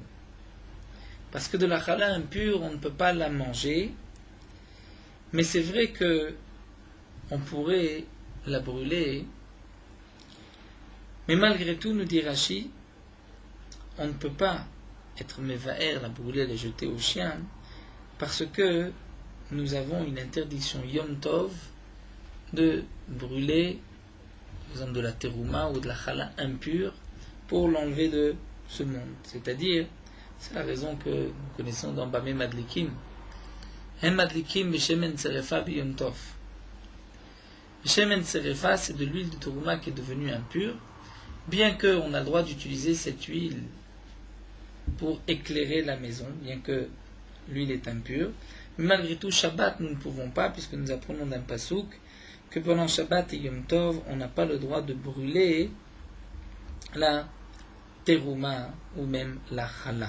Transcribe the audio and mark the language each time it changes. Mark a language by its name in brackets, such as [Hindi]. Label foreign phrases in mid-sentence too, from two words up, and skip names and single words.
[French] Parce que de la chala impure, on ne peut pas la manger, mais c'est vrai que on pourrait la brûler, mais malgré tout, nous dit Rashi, on ne peut pas être mévaer, la brûler, la jeter au chien, parce que nous avons une interdiction [Hebrew] יום טוב [French] de brûler, par exemple, de la terouma ou de la chala impure pour l'enlever de ce monde. C'est-à-dire, c'est la raison que nous connaissons dans [Hebrew] במה מדליקין. הם מדליקים בשמן שריפה ביום טוב. בשמן שריפה, [French] c'est de l'huile de terouma qui est devenue impure, bien qu'on a le droit d'utiliser cette huile pour éclairer la maison, bien que l'huile est impure. Mais malgré tout, Shabbat, nous ne pouvons pas, puisque nous apprenons d'un pasouk que pendant Shabbat et [Hebrew] יום טוב, [French] on n'a pas le droit de brûler la terouma ou même la chala.